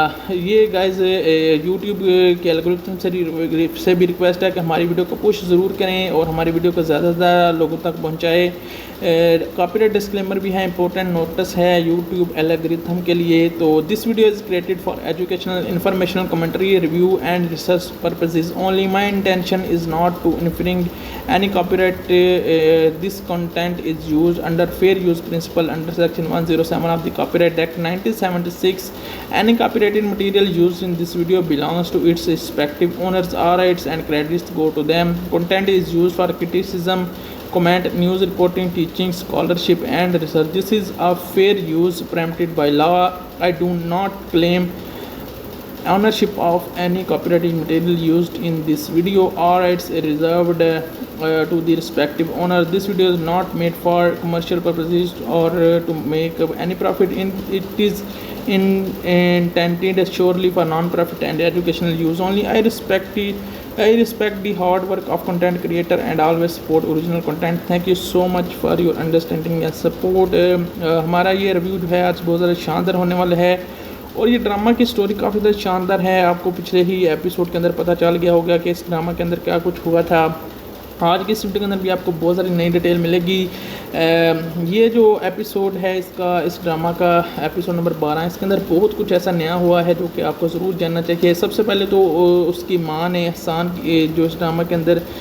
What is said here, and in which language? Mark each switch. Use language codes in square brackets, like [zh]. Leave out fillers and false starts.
[ur] یہ guys YouTube کے algorithm سے بھی ریکویسٹ ہے کہ ہماری ویڈیو کو پش ضرور کریں اور ہماری ویڈیو کو زیادہ سے زیادہ لوگوں تک پہنچائے۔ کاپی رائٹ ڈسکلیمر بھی ہے، امپورٹنٹ نوٹس ہے یوٹیوب الگورتھم کے لیے۔ تو [en] This video is created for educational, informational, commentary, review and research purposes only. My intention is not to infringe any copyright. This content is used under fair use principle under section 107 of the Copyright Act 1976. Any copyrighted material used in this video belongs to its respective owners. All rights and credits go to them. Content is used for criticism, comment, news reporting, teaching, scholarship and research. This is a fair use permitted by law. I do not claim ownership of any copyrighted material used in this video. All rights are reserved to the respective owner. This video is not made for commercial purposes or to make any profit. It is intended surely for non-profit and educational use only. I respect the hard work of content creator and always support original content. Thank you so much for your understanding and support. [ur] ہمارا یہ review جو ہے آج بہت زیادہ شاندار ہونے والا ہے، اور یہ ڈرامہ کی سٹوری کافی زیادہ شاندار ہے۔ آپ کو پچھلے ہی ایپیسوڈ کے اندر پتہ چل گیا ہوگا کہ اس ڈرامہ کے اندر کیا کچھ ہوا تھا۔ آج کی اس ویڈیو کے اندر بھی آپ کو بہت ساری نئی ڈیٹیل ملے گی۔ یہ جو ایپیسوڈ ہے اس ڈرامہ کا ایپیسوڈ نمبر 12، اس کے اندر بہت کچھ ایسا نیا ہوا ہے جو کہ آپ کو ضرور جاننا چاہیے۔ سب سے پہلے تو اس کی ماں نے احسان جو اس ڈرامہ کے اندر